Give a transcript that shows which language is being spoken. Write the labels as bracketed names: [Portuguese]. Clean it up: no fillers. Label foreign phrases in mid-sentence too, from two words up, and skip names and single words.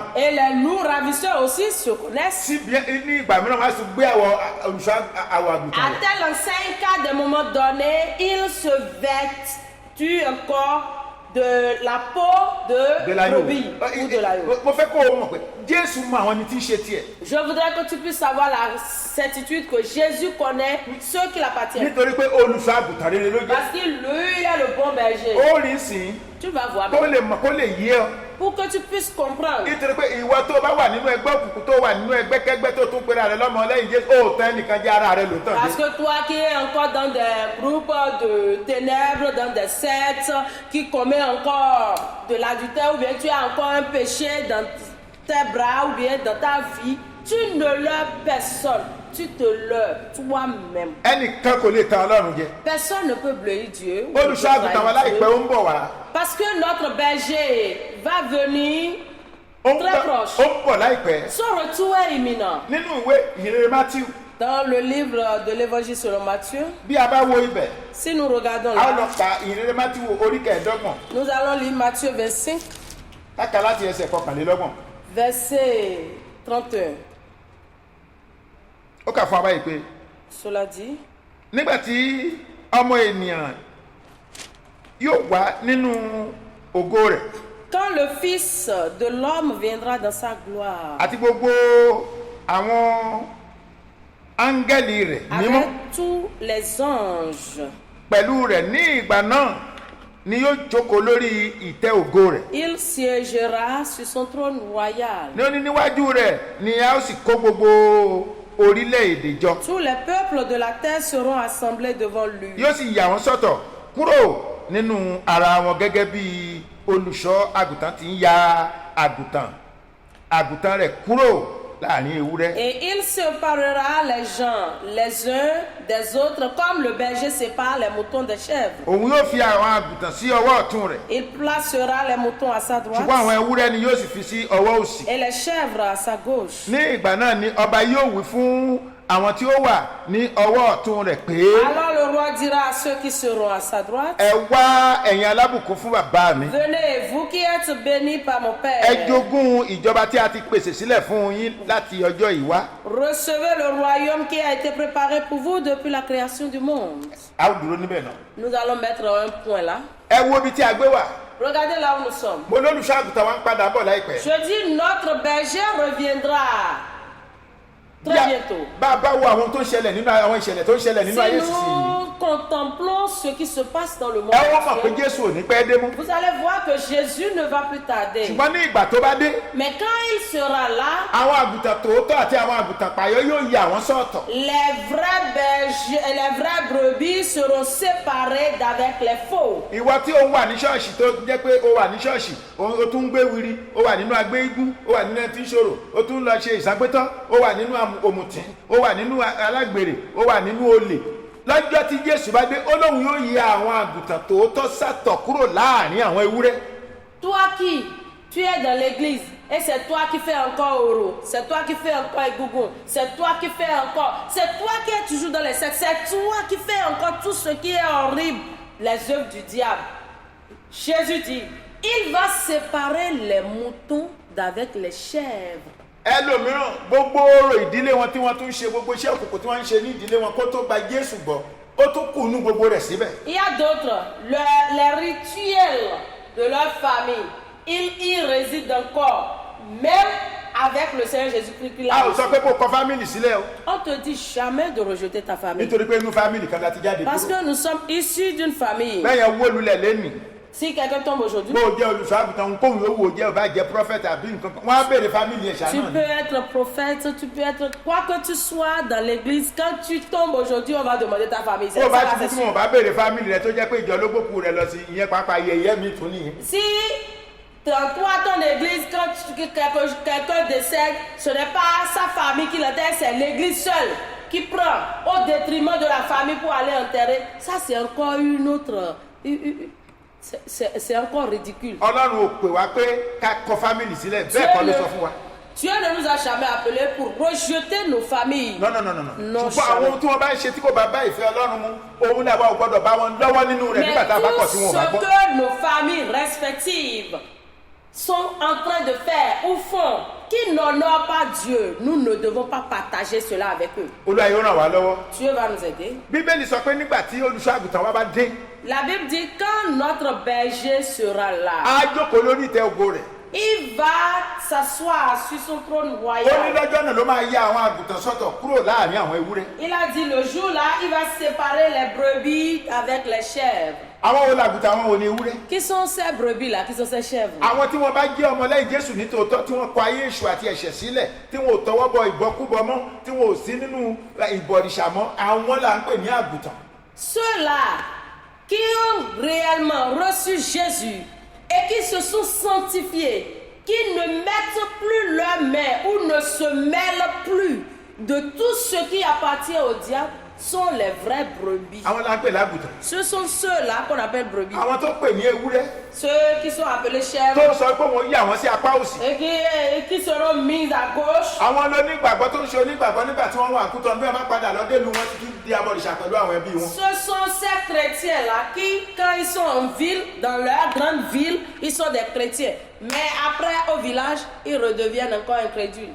[French] Et les loups ravisseurs aussi se connaissent. [Yoruba] síbi ní ìgbà mìíràn wọ́n á sì gbé àwọ̀ olùṣọ́ àwọ̀ àgùntàn À rẹ̀. [French] tel enseigne qu'à des moments donnés, il se vêtit encore de la peau de l'agneau. brebis ou de l'agneau. [Yoruba] mo fẹ́ kó o mọ̀ pé Jésù mọ àwọn ẹni tí ń ṣe tiẹ̀. [French] Je voudrais que tu puisses avoir la certitude que Jésus connaît ceux qui l'appartiennent. [Yoruba] nítorí pé olùṣọ́ àgùntàn rere ló jẹ́. [French] Parce qu'il lui est le bon berger. [Yoruba] ó rí sí [French] Tu vas voir. [Yoruba] kó lè mọ̀ kó lè yé ọ. [French] Pour que tu puisses comprendre. [Yoruba] nítorí pé ìwọ tó bá wà nínú ẹgbẹ́ òkùnkùn tó wà nínú ẹgbẹ́kẹ́gbẹ́ tó tún pera rẹ lọ́mọ lẹ́yìn Jésù ó tẹ́ nìkan jẹ́ ara rẹ ló tàn [French] Parce [Yoruba] dé. [French] que toi qui es encore dans des groupes de ténèbres, dans des sectes, qui commet encore de l'adultère, ou bien tu as encore un péché dans tes bras, ou bien dans ta vie, tu ne leurres personne, tu te leurres toi-même. [Yoruba] ẹnìkan kò lè tan Ọlọ́run jẹ. [French] Personne ne peut blâmer Dieu. ou ne peut [Yoruba] olùṣọ́ àgùntàn wa [French] trahir [Yoruba] láìpẹ́ [French] Dieu. [Yoruba] ó ń bọ̀ wá. [French] Parce que notre berger va venir, [Yoruba] ó ń [French] Très [Yoruba] bọ̀- [French] proche. [Yoruba] ó ń bọ̀ láìpẹ́. [French] son retour est imminent. [Yoruba] nínú ìwé ìhìnrere Mátíù [French] Dans le livre de l'évangile selon Matthieu, [Yoruba] bí a bá wo ibẹ̀ [French] si nous regardons [Yoruba] a ó lọ là, ka ìhìnrere Mátíù orí kẹẹ̀ẹ́dọ́gbọ̀n [French] nous allons lire Matthieu 25, [Yoruba] káka láti ẹsẹ̀ kọkànlélọ́gbọ̀n. [French] verset 31. [Yoruba] ó kà fún abáyé pé [French] Cela dit, [Yoruba] nígbà tí ọmọ ènìyàn yóò wá nínú ògo rẹ̀. [French] Quand le Fils de l'homme viendra dans sa gloire, [Yoruba] àti gbogbo àwọn áńgẹ́lì rẹ̀ mímọ́ [French] avec tous les anges, [Yoruba] pẹ̀lú rẹ̀ ní ìgbà náà ni yóò jókòó lórí ìtẹ́ ògo rẹ̀. [French] il siégera sur son trône royal. [Yoruba] ní ó ní níwájú rẹ̀ ni a ó sì kó gbogbo orílẹ̀-èdè jọ. [French] Tous les peuples de la terre seront assemblés devant lui. [Yoruba] yóò sì yà wọ́n sọ́tọ̀ kúrò nínú ara wọn gẹ́gẹ́ bí olùṣọ́ àgùntàn ti ń ya àgùntàn rẹ̀ kúrò láàrin ewúrẹ́. [French] Et il séparera les gens les uns des autres comme le berger sépare les moutons des chèvres. [Yoruba] òun yóò fi àwọn àgùntàn sí ọwọ́ ọ̀tún rẹ̀. [French] Il placera les moutons à sa droite [Yoruba] ṣùgbọ́n àwọn ewúrẹ́ ni yóò sì fi sí ọwọ́ òsì. [French] et les chèvres à sa gauche. [Yoruba] ní ìgbà náà ni ọba yóò wí fún àwọn tí ó wà ní ọwọ́ ọ̀tún rẹ̀ pé. [French] Alors le roi dira à ceux qui seront à sa droite, [Yoruba] ẹ wá ẹ̀yin alábùkún fún bàbá mi. [French] venez, vous qui êtes bénis par mon Père. [Yoruba] ẹ jogún ìjọba tí a ti pèsè sílẹ̀ fún yín láti ọjọ́ yìí wá. [French] Recevez le royaume qui a été préparé pour vous depuis la création du monde. [Yoruba] a ó dúró níbẹ̀ náà. [French] Nous allons mettre un point là. [Yoruba] ẹ wo ibi tí a gbé wà. [French] Regardez là où nous sommes. [Yoruba] mo lólùṣọ́ àgùntàn wa ń padà bọ̀ láìpẹ́. [French] Je dis notre berger reviendra très bientôt. [Yoruba] bá a bá wo àwọn tó ń ṣẹlẹ̀ nínú àwọn ìṣẹ̀lẹ̀ tó ń ṣẹlẹ̀ nínú ayé [French] Si [Yoruba] sísìn yìí. [French] nous contemplons ce qui se passe dans le monde, [Yoruba] ẹ wọ́n mọ̀ pé Jésù ò ní pẹ́ dé mú. [French] vous allez voir que Jésus ne va plus tarder. [Yoruba] ṣùgbọ́n ní ìgbà tó bá dé. [French] Mais quand il sera là, [Yoruba] àwọn àgùntàn tòótọ́ àti àwọn àgùntàn pààyọ́ yóò yà wọ́n sọ́tọ̀. [French] les vrais bergers et les vrais brebis seront séparés d'avec les faux. [Yoruba] ìwọ tí ó wà ní ṣọ́ọ̀ṣì tó jẹ́ pé ó wà ní ṣọ́ọ̀ṣì ó tún ń gbé wiri ó wà nínú agbé igún ó wà nínú ẹtí ṣòro ó tún ń lọ ṣe ìságbétọ́ ó wà nínú òmùtí ó wà nínú alágbèrè ó wà nínú olè. lọ́jọ́ tí Jésù bá dé ó lóun yóò yà àwọn àgùntàn tòótọ́ sàtọ̀ kúrò láàrin àwọn ewúrẹ́. [French] Toi qui, tu es dans l'église et c'est toi qui fais encore oro, c'est toi qui fais encore égougon, c'est toi qui fais encore, c'est toi qui es toujours dans les sectes, c'est toi qui fais encore tout ce qui est horrible, les œuvres du diable. Jésus dit, il va séparer les moutons d'avec les chèvres. [Yoruba] ẹlòmíràn gbogbo orò ìdílé wọn tí wọ́n tún ṣe gbogbo iṣẹ́ òkùnkùn tí wọ́n ń ṣe ní ìdílé wọn kó tó gba Jésù gbọ́ ó tún kù nú gbogbo rẹ̀ síbẹ̀. [French] Il y a d'autres, les rituels de leur famille, ils y résident encore, même avec le Seigneur Jésus-Christ qui l'a [Yoruba] a ò sọ pé kó kọ fámìlì sílẹ̀ o. [French] On te dit jamais de rejeter ta famille. [Yoruba] nítorí pé inú fámìlì kan láti jáde [French] Parce [Yoruba] kúrò. [French] que nous sommes issus d'une famille. [Yoruba] bẹ́ẹ̀ yẹn wó lulẹ̀ lẹ́nìí. [French] Si quelqu'un tombe aujourd'hui, [Yoruba] bó o jẹ́ olùṣọ́ àgùntàn kóhùn yóò wò ó jẹ́ ò bá jẹ́ prophète àbí nǹkan kan wọ́n á béèrè fámìlì ẹ̀ [French] tu [Yoruba] ṣáná [French] peux [Yoruba] ni. [French] être prophète, tu peux être quoi que tu sois dans l'église. Quand tu tombes aujourd'hui, on va demander ta famille. C'est [Yoruba] bó o bá [French] ça, [Yoruba] ti [French] c'est [Yoruba] kú tí [French] sûr. [Yoruba] wọn bá béèrè fámìlì rẹ tó jẹ́ pé ìjọ ló gbókù rẹ lọ sí ìyẹn pàápàá yẹyẹ mi tún nìyẹn. [French] Si dans toi, ton église, quand quelqu'un décède, ce n'est pas sa famille qui l'enterre, c'est l'église seule qui prend au détriment de la famille pour aller enterrer. Ça, c'est encore une autre... C'est encore ridicule. [Yoruba] Ọlọ́run ò pè wá pé ká kọ fámìlì sílẹ̀ bẹ́ẹ̀ kọ́ ló sọ fún wa. [French] Dieu ne nous a jamais appelés pour rejeter nos familles. non. Non, [Yoruba] ṣùgbọ́n àwọn ohun tí wọ́n bá ń ṣe tí kò bá bá ìfẹ́ Ọlọ́run mu òun náà wà ó gbọ́dọ̀ bá wọn lọ́wọ́ nínú rẹ̀ [French] Mais [Yoruba] nígbà tá a bá kọ̀ tí [French] tout [Yoruba] wọn ò bá [French] ce [Yoruba] gbọ́. [French] que nos familles respectives sont en train de faire ou font, qui n'honorent pas Dieu, nous ne devons pas partager cela avec eux. [Yoruba] Olúwa yóò ràn wá lọ́wọ́. [French] Dieu va nous aider. [Yoruba] Bíbélì sọ pé nígbà tí olùṣọ́ àgùntàn wa bá dé [French] La Bible dit quand notre berger sera là, [Yoruba] á jókòó lórí ìtẹ́ ògo rẹ̀. [French] il va s'asseoir sur son trône [Yoruba] ó ní [French] royal. [Yoruba] lọ́jọ́ náà ló máa yà àwọn àgùntàn sọ́tọ̀ kúrò láàrin àwọn ewúrẹ́. [French] Il a dit le jour là, il va séparer les brebis avec les chèvres. [Yoruba] àwọn wo làgùntàn àwọn wo ni ewúrẹ́. [French] Qui sont ces brebis là? Qui sont ces chèvres? [Yoruba] àwọn tí wọ́n bá jẹ́ ọmọlẹ́yìn Jésù ní tòótọ́ tí wọ́n kọ ayé èṣù àti ẹ̀ṣẹ̀ sílẹ̀ tí wọ́n ò tọwọ́ bọ ìbọkúbọ mọ́ tí wọ́n ò sí nínú ìbọ̀rìṣà mọ́ àwọn là ń pè ní àgùntàn. [French] Ceux-là qui ont réellement reçu Jésus et qui se sont sanctifiés, qui ne mettent plus leurs mains ou ne se mêlent plus de tout ce qui appartient au diable, sont les vrais brebis. [Yoruba] àwọn là ń pè lágùntàn. [French] Ce sont ceux-là qu'on appelle brebis. [Yoruba] àwọn tó pè ní ewúrẹ́ [French] Ceux qui sont appelés [Yoruba] tó [French] chèvres [Yoruba] sọ pé wọ́n yà wọ́n sí apá òsì. [French] et qui seront mis à gauche. [Yoruba] àwọn onígbàgbọ́ tó ń ṣe onígbàgbọ́ nígbà tí wọ́n wà kútọ́ bí wọ́n bá padà lọ délùú wọn ti di abọ̀rìṣà pẹ̀lú àwọn ẹbí wọn. [French] Ce sont ces chrétiens-là qui, quand ils sont en ville, dans leur grande ville, ils sont des chrétiens. Mais après, au village, ils redeviennent encore incrédules.